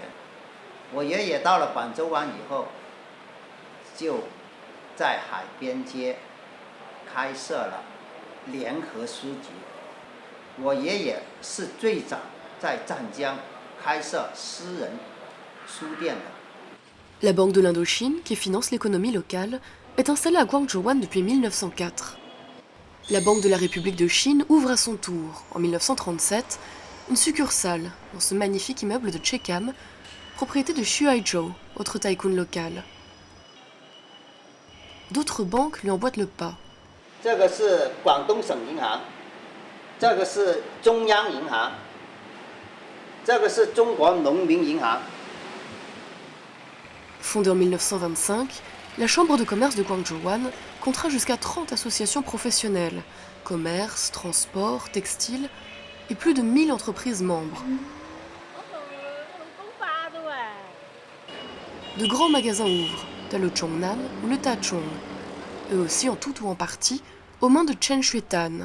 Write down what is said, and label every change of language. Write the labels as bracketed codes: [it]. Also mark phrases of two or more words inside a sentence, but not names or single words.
[zh] 我爷爷到了广州湾以后，就在海边街开设了联合书局。我爷爷是最早在湛江开设私人书店的。 [fr] La Banque de l'Indochine, qui finance l'économie locale, est installée à Guangzhouwan depuis 1904. La Banque de la République de Chine ouvre à son tour, en 1937, une succursale dans ce magnifique immeuble de Chekam, propriété de Xu Haizhou, autre tycoon local. D'autres banques lui emboîtent le pas. [zh] 这个是广东省银行，这个是中央银行，这个是中国农民银行。 [fr] Fondée en 1925, la Chambre de commerce de Guangzhouwan comptera jusqu'à 30 associations professionnelles, commerce, transport, textile, et plus de 1000 entreprises membres. De grands magasins ouvrent, tel le Chongnan ou le Tachong, eux aussi en tout ou en partie, aux mains de Chen Xuetan.